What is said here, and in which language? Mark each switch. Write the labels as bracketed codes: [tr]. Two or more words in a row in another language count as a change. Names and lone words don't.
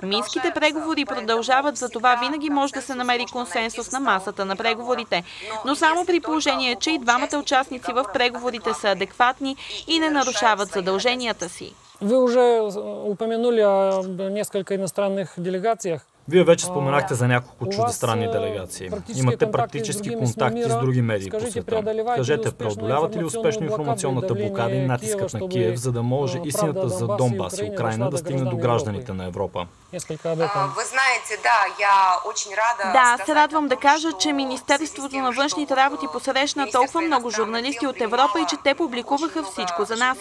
[bg] Минските преговори продължават, за това винаги може да се намери консенсус на масата на преговорите. Но само при положение, че и двамата участници в преговорите са адекватни и не нарушават задълженията си. [ru] Вы уже упомянули о несколько иностранных делегациях. [bg] Вие вече споменахте за няколко чуждестранни делегации. Имате практически контакти с други медии по света. Кажете, преодолявате ли успешно информационната блокада и натискът на Киев, за да може истината за Донбас и Украина да стигне до гражданите на Европа? Да, се радвам да кажа, че Министерството на външните работи посрещна толкова много журналисти от Европа и че те публикуваха всичко за нас.